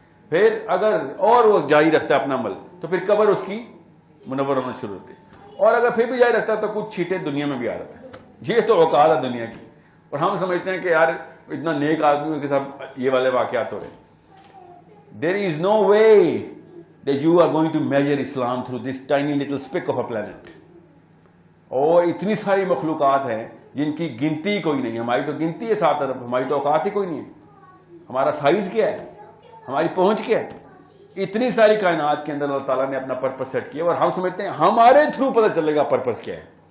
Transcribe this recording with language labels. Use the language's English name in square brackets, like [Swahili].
[Urdu] پھر اگر اور وہ جاری رکھتا ہے اپنا عمل تو پھر قبر اس کی منور ہونا شروع ہوتی ہے. اور اگر پھر بھی جاری رکھتا ہے تو کچھ چھیٹے دنیا میں بھی آ رہتا ہے. یہ تو اوقات ہے دنیا کی, اور ہم سمجھتے ہیں کہ یار اتنا نیک آدمی کے ساتھ یہ والے واقعات ہو رہے ہیں. [English] There is no way that you are going to measure Islam through this tiny little speck of a planet. [Urdu] اور اتنی ساری مخلوقات ہیں جن کی گنتی کوئی نہیں. ہماری تو گنتی ہے 7 ارب, ہماری تو اوقات ہی کوئی نہیں ہے. ہمارا سائز کیا ہے, ہماری پہنچ کیا ہے. اتنی ساری کائنات کے اندر اللہ تعالیٰ نے اپنا پرپس سیٹ کیا, اور ہم سمجھتے ہیں ہمارے تھرو پتہ چلے گا پرپس کیا ہے.